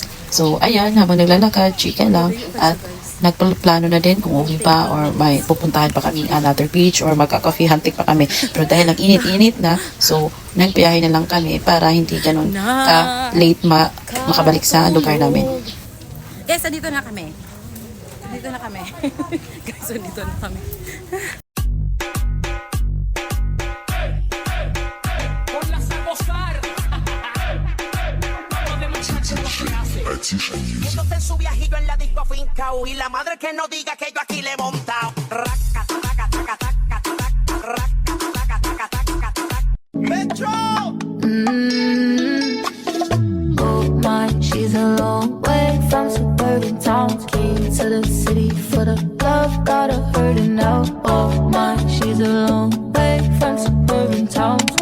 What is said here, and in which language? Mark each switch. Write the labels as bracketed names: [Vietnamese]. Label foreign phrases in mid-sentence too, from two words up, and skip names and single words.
[Filipino] So, ayan, habang naglalakad, chika lang at nagplano na din kung uwi pa or may pupuntahan pa kami [English] another beach [Filipino] or magka- [English] coffee hunting [Filipino] pa kami. Pero dahil ang init-init na, so nagbiyahe na lang kami para hindi ganun late makabalik sa lugar namin. Guys, andito na kami. Andito na kami. Guys, andito na kami. [Spanish] Entonces su viajillo en la disco fincao y la madre que no diga que yo aquí le he montado. Raca, taca, taca, taca, taca, raca, taca, taca, taca, taca. ¡Metro! [English] Oh my, she's a long way from suburban towns. Came to the city for the love, got her hurting out. Oh my, she's a long way from suburban towns.